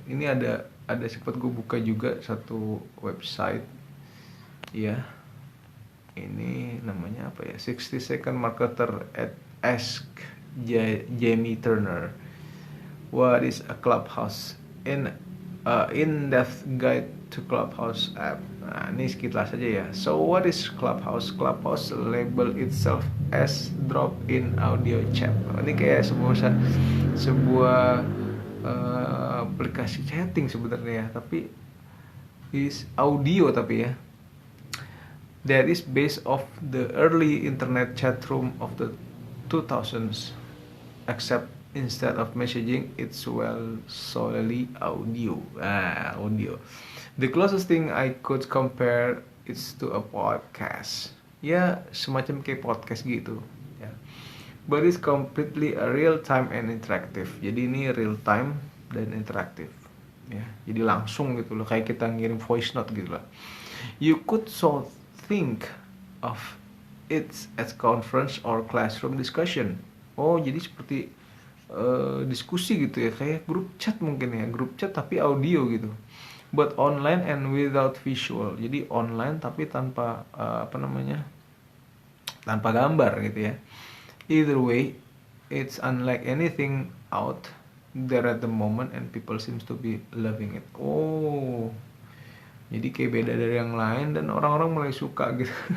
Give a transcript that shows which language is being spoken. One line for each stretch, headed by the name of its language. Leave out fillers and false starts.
Indonesian: Ini ada sempat gue buka juga satu website ya. Ini namanya apa ya?
English: 60 Second Marketer at Ask Jamie Turner. What is a Clubhouse? In-depth guide to Clubhouse app.
Indonesian: Nah, ini sekilas saja ya.
English: So what is Clubhouse? Clubhouse label itself as drop-in audio chat.
Indonesian: Ini kayak sebuah aplikasi chatting sebenarnya, tapi
English: is audio
Indonesian: tapi ya.
English: That is based off the early internet chat room of the 2000s, except instead of messaging, it's solely audio. Audio. The closest thing I could compare is to a podcast.
Indonesian: Ya, semacam kayak podcast gitu. Ya.
English: But it's completely a real time and interactive.
Indonesian: Jadi ini real time dan interaktif. Ya, jadi langsung gitu loh, kayak kita ngirim voice note gitu lah.
English: You could think of it as conference or classroom discussion.
Indonesian: Oh, jadi seperti diskusi gitu ya, kayak grup chat mungkin ya, grup chat tapi audio gitu,
English: but online and without visual.
Indonesian: Jadi online tapi tanpa apa namanya, tanpa gambar gitu ya.
English: Either way, it's unlike anything out there at the moment and people seems to be loving it.
Indonesian: Oh, jadi kayak beda dari yang lain dan orang-orang mulai suka gitu.